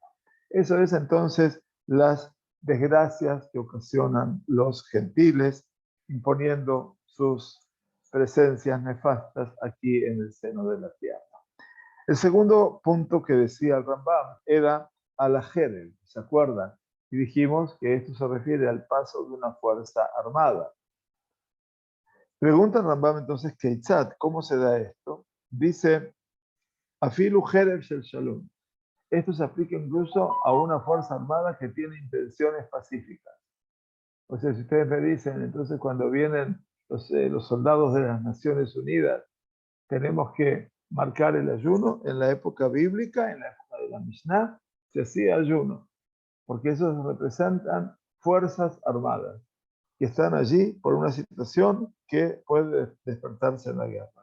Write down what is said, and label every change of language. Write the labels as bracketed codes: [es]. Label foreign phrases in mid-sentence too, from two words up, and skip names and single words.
[es] Eso es entonces las desgracias que ocasionan los gentiles imponiendo sus presencias nefastas aquí en el seno de la tierra. El segundo punto que decía el Rambam era a la jerem, ¿se acuerdan? Y dijimos que esto se refiere al paso de una fuerza armada. Pregunta el Rambam entonces, Keitzat, ¿cómo se da esto? Dice, [he] אפילו חרב של שלום. [es] Esto se aplica incluso a una fuerza armada que tiene intenciones pacíficas. O sea, si ustedes me dicen, entonces cuando vienen los soldados de las Naciones Unidas, tenemos que marcar el ayuno. En la época bíblica, en la época de la Mishnah, se hacía ayuno, porque esos representan fuerzas armadas que están allí por una situación que puede despertarse en la guerra.